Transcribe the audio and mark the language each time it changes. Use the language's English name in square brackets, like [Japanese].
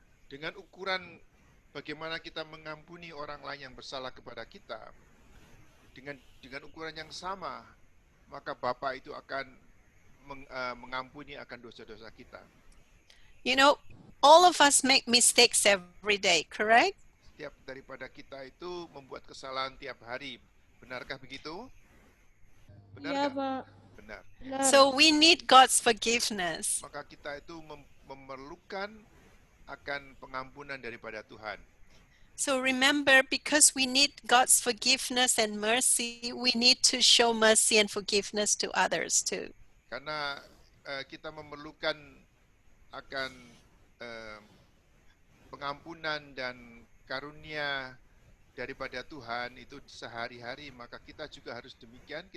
[Indonesian] Dengan ukuran bagaimana kita mengampuni orang lain yang bersalah kepada kita, dengan ukuran yang sama, maka Bapa itu akan mengampuni akan dosa-dosa kita. [English] All of us make mistakes every day, correct? [Indonesian] Setiap daripada kita itu membuat kesalahan tiap hari. Benarkah begitu? Benar Iya, nggak? Pak. Benar. Benar. [English] So we need God's forgiveness. [Indonesian] Maka kita itu memerlukan akan pengampunan daripada Tuhan. [English] So remember, because we need God's forgiveness and mercy, we need to show mercy and forgiveness to others too. [Indonesian] Karena kita memerlukan akan pengampunan dan karunia daripada Tuhan itu sehari-hari, maka kita juga harus demikian.